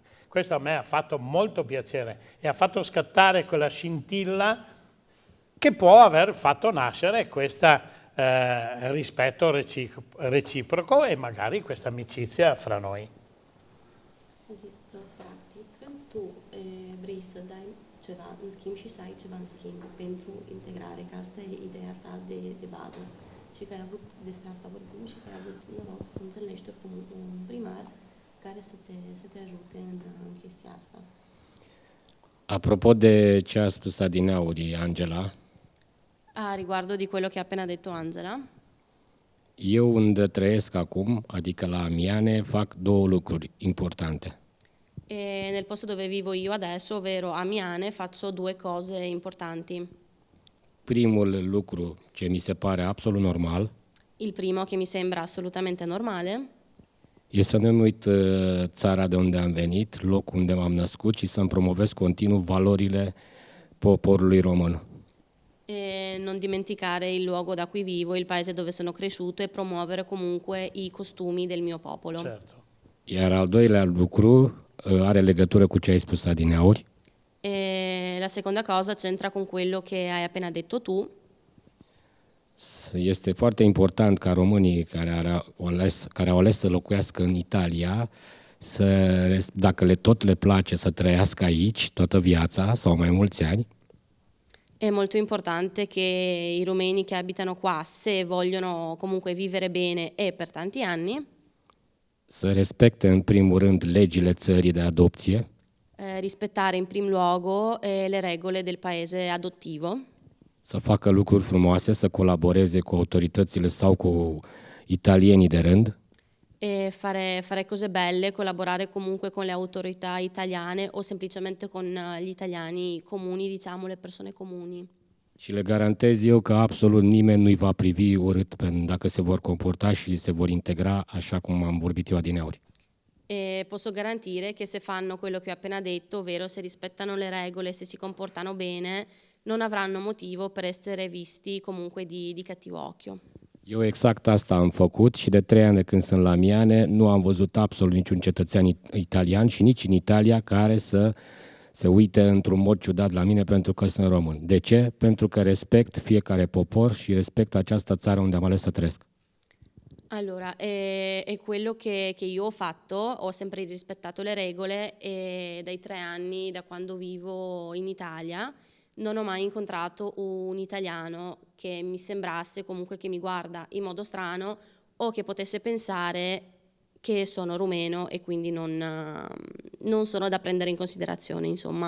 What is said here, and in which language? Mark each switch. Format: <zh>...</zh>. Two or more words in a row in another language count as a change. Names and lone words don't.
<it>Questo a me ha fatto molto piacere e ha fatto scattare quella scintilla che può aver fatto nascere questo rispetto reciproco e magari questa amicizia fra noi.</it> <ro>Tu vrei să dai ceva în schimb și să ai ceva în schimb pentru integrare, că asta e ideea ta de bază și că ai avut, despre asta vorbim, și că ai avut noroc să întâlnești oricum un primar care să te ajute în chestia asta. Apropo de ce a spus adineauri Angela,</ro> <it>riguardo di quello che ha appena detto Angela,</it> <ro>eu unde trăiesc acum, adică la Amiane, fac două lucruri importante.</ro> <it>E nel posto dove vivo io adesso, ovvero a Miane, faccio due cose importanti.</it> <ro>Primul lucru ce mi se pare absolut normal.</ro> <it>Il primo, che mi sembra assolutamente normale,</it> <ro>e să nu-mi uit țara de unde am venit, locul unde m-am născut și să-mi promovez continuu valorile poporului român.</ro> <it>E non dimenticare il luogo da cui vivo, il paese dove sono cresciuto e promuovere comunque i costumi del mio popolo. Certo.</it> <ro>Iar al doilea lucru are legătură cu ce ai spus adineauri.</ro> <it>E la seconda cosa c'entra con quello che hai appena detto tu.</it> <ro>Este foarte important ca românii care au ales să locuiască în Italia, dacă tot le place să trăiască aici toată viața sau mai mulți ani.</ro> <it>È molto importante che i rumeni che abitano qua, se vogliono comunque vivere bene e per tanti anni,</it> <ro>să respecte în primul rând legile țării de adopție.</ro> <it>Rispettare in prim luogo le regole del paese adottivo.</it> <ro>Să facă lucruri frumoase, să colaboreze cu autoritățile sau cu italienii de rând.</ro> <it>e fare cose belle, collaborare comunque con le autorità italiane o semplicemente con gli italiani comuni, diciamo, le persone comuni.</it> <ro>Și le garantez eu că absolut nimeni nu-i va privi urât dacă se vor comporta și se vor integra așa cum am vorbit eu adineauri.</ro> <it>E posso garantire che se fanno quello che ho appena detto, ovvero se rispettano le regole, se si comportano bene, non avranno motivo per essere visti comunque di cattivo occhio.</it> <ro>Eu exact asta am făcut și de 3 ani de când sunt la Miane nu am văzut absolut niciun cetățean italian și nici în Italia care să se uite într-un mod ciudat la mine pentru că sunt român. De ce? Pentru că respect fiecare popor și respect această țară unde am ales să trăiesc.</ro> <it>Allora, è quello che io ho fatto, ho sempre rispettato le regole e dai 3 anni, da quando vivo in Italia, non ho mai incontrato un italiano che mi sembrasse comunque che mi guarda in modo strano o che potesse pensare che sono rumeno e quindi non sono da prendere in considerazione, insomma.</it>